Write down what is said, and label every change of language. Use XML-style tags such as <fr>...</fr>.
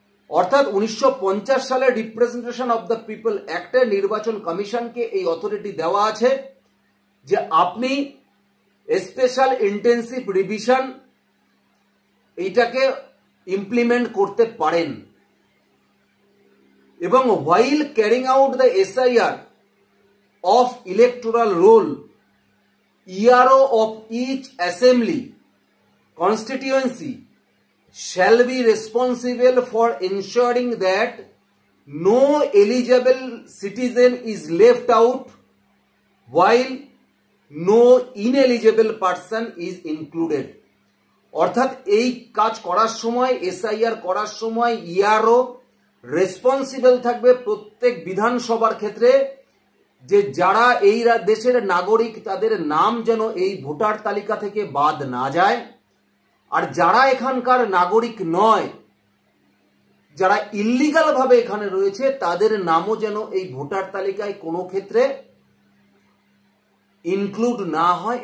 <bn>অর্থাৎ 1950 সালে representation of the people অ্যাক্টে নির্বাচন কমিশনকে এই অথরিটি দেওয়া আছে যে আপনি স্পেশাল ইন্টেন্সিভ রিভিশন এইটাকে ইমপ্লিমেন্ট করতে পারেন। এবং</bn> <en>while carrying out the SIR of electoral roll, ERO of each assembly constituency shall be responsible for ensuring that no eligible citizen is left out while no ineligible person is included।</en> <bn>অর্থাৎ এই কাজ করার সময়, SIR করার সময় ERO responsible থাকবে প্রত্যেক বিধানসভার ক্ষেত্রে যে যারা এই দেশের নাগরিক তাদের নাম যেন এই ভোটার তালিকা থেকে বাদ না যায়, আর যারা এখানকার নাগরিক নয়, যারা ইল্লিগাল ভাবে এখানে রয়েছে, তাদের নামও যেন এই ভোটার তালিকায় কোনো ক্ষেত্রে ইনক্লুড না হয়।</bn>